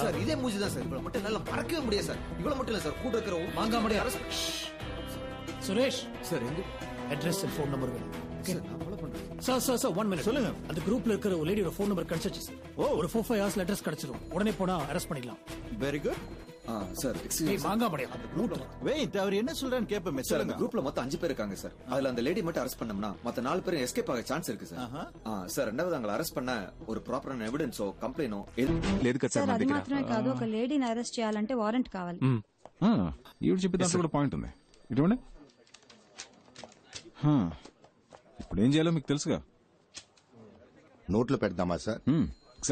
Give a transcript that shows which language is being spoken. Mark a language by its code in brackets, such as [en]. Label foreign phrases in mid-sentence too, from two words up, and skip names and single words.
[ta] சார், இதே மூஞ்சி தான் சார். இவ்வளவு மட்டும் என்னால மறக்கவே முடியாது சார். இவ்வளவு மட்டும் இல்ல சார், கூட இருக்கிற வாங்க முடியாது. சுரேஷ் சார், எங்க [en] address and phone number [ta] வேணும். சார், நான் ஃபாலோ பண்றேன். சார் 1 மினிட் சொல்லுங்க. அந்த குரூப்ல இருக்கிற ஒரு லேடியோட ஃபோன் நம்பர் கிடைச்சிச்சு சார். ஒரு 4-5 ஹவர்ஸ்ல அட்ரஸ் கிடைச்சிரும். உடனே போனா அரெஸ்ட் பண்ணிடலாம். [en] very good. [ta] சார், ஏய் வாங்க முடியாது. వెయిట్, அவர் என்ன சொல்றான்னு கேப்பமே. சார், அந்த குரூப்ல மொத்தம் 5 பேர் இருக்காங்க சார். அதுல அந்த லேடி மட்டும் அரெஸ்ட் பண்ணோம்னா மத்த 4 பேரும் எஸ்கேப் ஆக சான்ஸ் இருக்கு சார். சார், ரெண்டாவது அவங்களை அரெஸ்ட் பண்ண ஒரு ப்ராப்பரான ఎవిడెన్సో కంప్లైనో [te] లేదు కదా సార్ సార్, మన అది దగ్గర. మాత్రమే కాదు, ఒక లేడీని అరెస్ట్ చేయాలంటే వారెంట్ కావాలి. ఈవిడ చెప్పే దాంట్లో కూడా పాయింట్ ఉంది. ఇటువంటి ఇప్పుడు ఏం చేయాలో మీకు తెలుసుగా. నోట్లో పెడదామా సార్?